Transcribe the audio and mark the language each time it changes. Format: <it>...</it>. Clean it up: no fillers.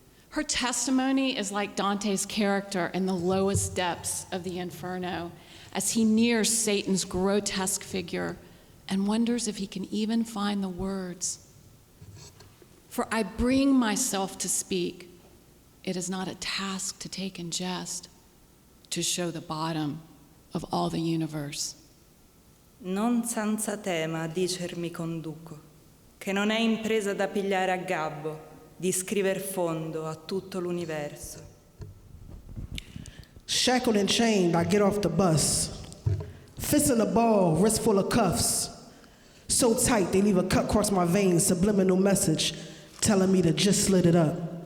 <en>Her testimony is like Dante's character in the lowest depths of the Inferno, as he nears Satan's grotesque figure and wonders if he can even find the words. For I bring myself to speak. It is not a task to take in jest, to show the bottom of all the universe.</en> <it>Non senza tema a dicer mi conduco, che non è impresa da pigliare a gabbo, di scriver fondo a tutto l'universo.</it> <en>Shackled and chained, I get off the bus. Fist in a ball, wrist full of cuffs. So tight, they leave a cut across my veins, subliminal message telling me to just slit it up.</en>